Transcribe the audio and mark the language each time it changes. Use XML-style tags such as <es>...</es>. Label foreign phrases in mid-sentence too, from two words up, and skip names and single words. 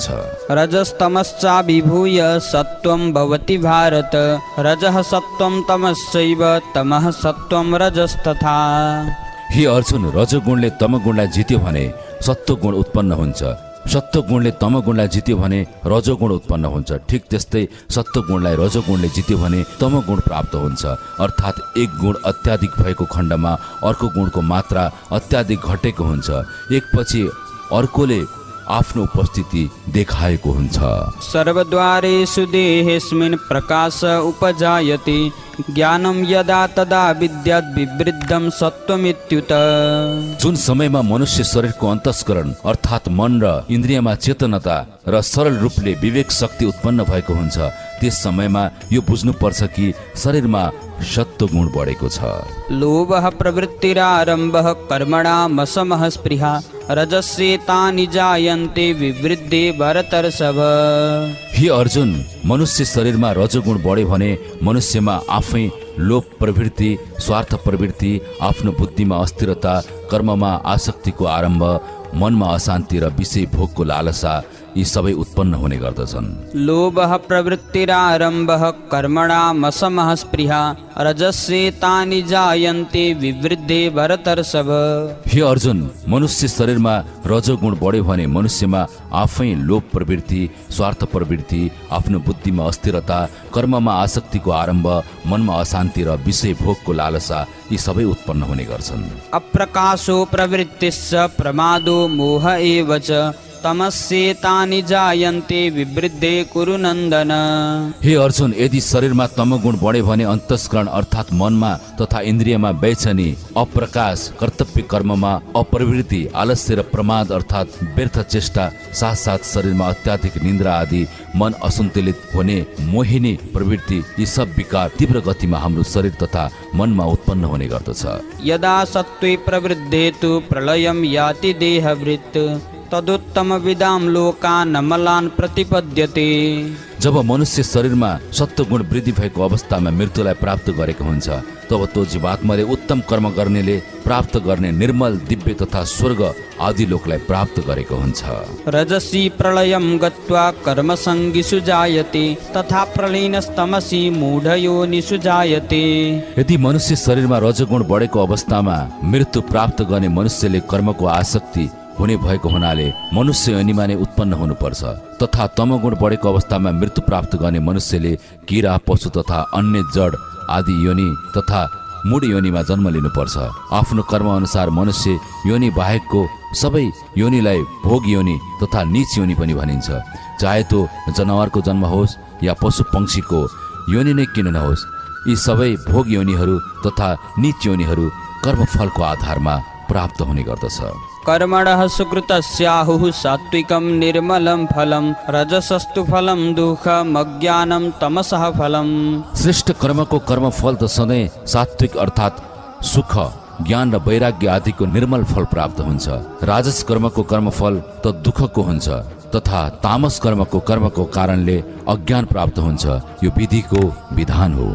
<sa>रजस्तमश्चाभिभूय सत्वं भवति भारत रजः सत्वं तमश्चैव तमः सत्वं रजस्तथा।</sa> <ne>हे अर्जुन, रजोगुणले तमगुणलाई जित्यो भने सत्वगुण उत्पन्न हुन्छ, सत्वगुणले तमगुणलाई जित्यो भने रजोगुण उत्पन्न हुन्छ। ठिक त्यस्तै सत्वगुणलाई रजोगुणले जित्यो भने तमगुण प्राप्त हुन्छ। अर्थात् एक गुण अत्याधिक भएको खण्डमा अर्को गुणको मात्रा अत्याधिक घटेको हुन्छ। एकपछि अर्कोले आफ्नो उपस्थिति देखाएको हुन्छ।</ne> <sa>सर्वद्वारेषु देहेस्मिन् प्रकाश उपजायते ज्ञानं यदा तदा विद्यात् विवृद्धं सत्वमित्युत।</sa> <ne>जुन समयमा मनुष्य शरीरको अन्तस्करण अर्थात् मन र इन्द्रियमा चेतनता र सरल रूपले विवेक शक्ति उत्पन्न भएको हुन्छ, त्यस समयमा यो बुझ्नुपर्छ कि शरीरमा सत्वगुण बढेको छ।</ne> <sa>लोभः प्रवृत्तिरारम्भः कर्मणामसमः स्पृहा रजस्येतानि जायन्ते विवृद्धे भरतर्षभ।</sa> <ne>हे अर्जुन, मनुष्य शरीरमा रजोगुण बढ्यो भने मनुष्यमा आफै लोभ प्रवृत्ति, स्वार्थ प्रवृत्ति, आफ्नो बुद्धिमा अस्थिरता, कर्ममा आसक्तिको आरम्भ, मनमा अशान्ति र विषय भोगको लालसा यी सबै उत्पन्न हुने गर्दछन्।</ne> <sa>लोभः प्रवृत्तिरारम्भः कर्मणामसमः स्पृहा रजस्येतानि जायन्ते विवृद्धे भरतर्षभ।</sa> <ne>हे अर्जुन, मनुष्य शरीरमा रजोगुण बढ्यो भने मनुष्यमा आफै लोभ प्रवृत्ति, स्वार्थ प्रवृत्ति, आफ्नो बुद्धिमा अस्थिरता, कर्ममा आसक्तिको आरम्भ, मनमा अशान्ति र विषय भोगको लालसा यी सबै उत्पन्न हुने गर्छन्।</ne> <sa>अप्रकाशो प्रवृत्तिश्च प्रमादो मोह एव च तमस्येतानि जायन्ते विवृद्धे कुरु नन्दन।</sa> <ne>हे अर्जुन, यदि शरीरमा तमगुण बढ्यो भने अन्तस्करण अर्थात् मनमा तथा इन्द्रियमा बेचैनी, अप्रकाश, कर्तव्य कर्ममा अप्रवृत्ति, आलस्य र प्रमाद अर्थात् व्यर्थ चेष्टा, साथसाथ शरीरमा अत्याधिक निन्द्रा आदि, मन असन्तुलित हुने, मोहिनी प्रवृत्ति यी सब विकार तीव्र गतिमा हाम्रो शरीर तथा मनमा उत्पन्न हुने गर्दछ।</ne> <sa>यदा सत्त्वे प्रवृद्धे तु प्रलयं याति देहभृत् तदुत्तम विदाम लोकान् अमलान् प्रतिपद्यते।</sa> <ne>जब मनुष्य शरीरमा सत्वगुण वृद्धि भएको अवस्थामा मृत्युलाई प्राप्त गरेको हुन्छ, तब त्यो जीवात्माले उत्तम कर्म गर्नेले प्राप्त गर्ने निर्मल, दिव्य तथा स्वर्ग आदि लोकलाई प्राप्त गरेको हुन्छ।</ne> <sa>रजसी प्रलयं गत्वा कर्मसङ्गिषु जायते तथा प्रलीनस्तमसि मूढयोनिषु जायते।</sa> <ne>यदि मनुष्य शरीरमा रजोगुण बढेको अवस्थामा मृत्यु प्राप्त गर्ने मनुष्यले कर्मको आसक्ति हुने भएको हुनाले मनुष्य योनिमा नै उत्पन्न हुनुपर्छ, तथा तमगुण बढेको अवस्थामा मृत्यु प्राप्त गर्ने मनुष्यले किरा, पशु तथा अन्य जड आदि योनि तथा मूढ योनिमा जन्म लिनुपर्छ। आफ्नो कर्म अनुसार मनुष्य योनि बाहेकको सबै योनिलाई भोग योनि तथा नीच योनि पनि भनिन्छ। चाहे त्यो जनावरको जन्म होस् या पशु पंक्षीको योनि नै किन नहोस्, यी सबै भोग योनिहरू तथा नीच योनिहरू कर्मफलको आधारमा प्राप्त हुने गर्दछ।</ne> <sa>कर्मणः सुकृतस्याहुः सात्विकं निर्मलं फलं रजसस्तु फलं दुःखम् अज्ञानं तमसः फलं।</sa> <ne>श्रेष्ठ कर्मको कर्मफल त सधैँ सात्विक अर्थात् सुख, ज्ञान र वैराग्य आदिको निर्मल फल प्राप्त हुन्छ। राजस कर्मको कर्मफल त दुःखको हुन्छ तथा तामस कर्मको कर्मको कारणले अज्ञान प्राप्त हुन्छ। यो विधिको विधान हो।</ne>